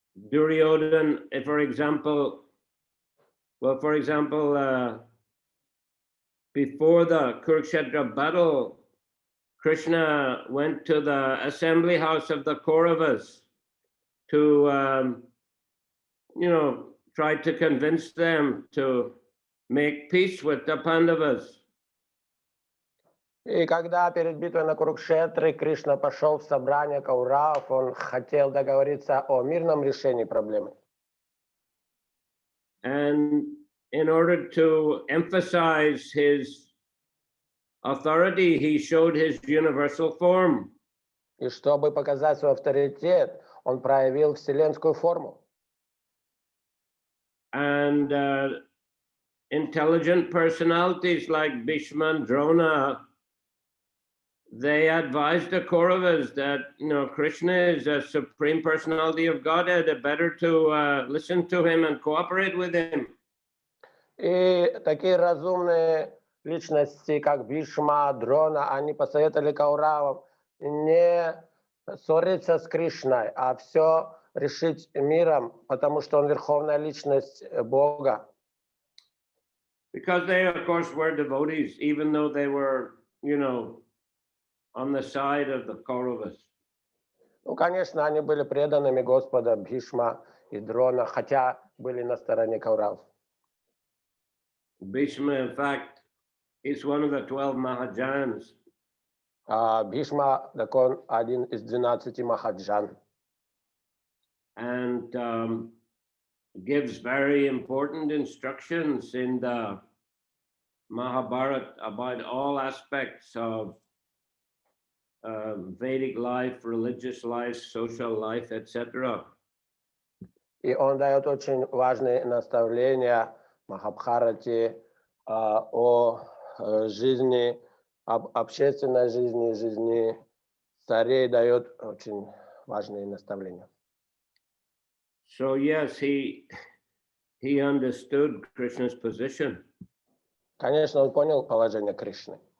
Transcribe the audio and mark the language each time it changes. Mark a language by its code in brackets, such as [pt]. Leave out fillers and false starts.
[en] Duryodhana, for example, before the Kurukshetra battle, Krishna went to the assembly house of the Kauravas to, try to convince them to make peace with the Pandavas. [ru] И когда перед битвой на Курукшетре Кришна пошел в собрание Кауравов, он хотел договориться о мирном решении проблемы. [en] And in order to emphasize his authority, he showed his universal form. [ru] И чтобы показать свой авторитет, он проявил вселенскую форму. [en] And intelligent personalities like Bhishma and Drona, they advised the Kauravas that, Krishna is a supreme personality of Godhead. It's better to listen to him and cooperate with him. [ru] И такие разумные личности, как Бхишма, Дрона, они посоветовали Кауравам не ссориться с Кришной, а все решить миром, потому что он верховная личность Бога. [en] Because they, of course, were devotees, even though they were, on the side of the Kauravas. [ru] Ну, конечно, они были преданными Господа Бхишма и Дрона, хотя были на стороне Кауравов. [en] Bhishma, in fact, is one of the 12 Mahajans. [ru] Бхишма, так он один из 12 Махаджан. [en] And gives very important instructions in the Mahabharata about all aspects of Vedic life, religious life, social life, etc. [ru] И он дает очень важные наставления в Махабхарате о жизни, об общественной жизни, жизни царей, дает очень важные наставления. [en] So yes, he understood Krishna's position. [ru] Конечно, он понял положение Кришны.